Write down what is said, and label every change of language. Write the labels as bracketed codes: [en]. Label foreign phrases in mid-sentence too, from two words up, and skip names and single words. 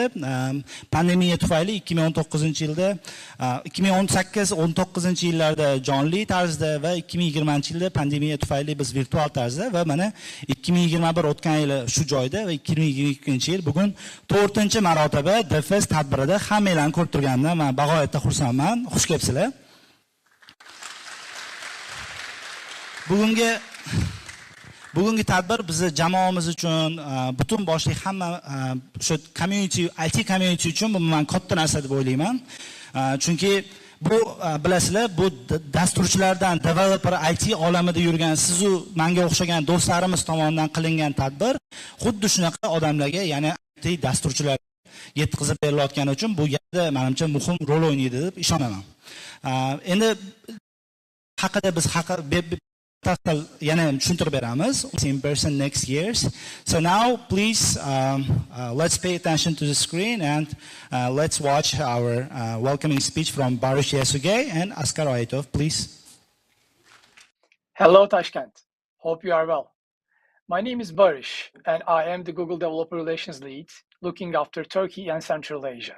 [uz] Pandemiya tufayli 2019-yilda 2018-19-yillarda jonli tarzda va 2020-yilda pandemiya tufayli biz virtual tarzda va mana 2021 o'tgan yili shu joyda va 2022-yil bugun 4-marotaba DevFest tadbirida hammanglarni ko'rib turganimdan men bag'oyatda xursandman. Xush kelibsizlar. Bugungi tadbir bizni jamoamiz uchun, butun boshli hamma shu community, [en] IT community [uz] uchun bu men katta narsa deb o'ylayman. Chunki bu bilasizlar, bu dasturchilardan, developer IT olamida yurgan sizu menga o'xshagan do'stlarimiz tomonidan qilingan tadbir, xuddi shunaqa odamlarga, ya'ni IT dasturchilar yetkazib berilayotgani uchun bu yerda menimcha muhim rol o'ynaydi deb ishonaman. Endi haqida biz yana tushuntirib beramiz [en] in person next years. So now please let's pay attention to the screen and let's watch our welcoming speech from Baruch Yesugey and Askar Aytov, please. Hello Tashkent, hope you are well. My name is Baruch and I am the Google Developer Relations Lead looking after Turkey and Central Asia.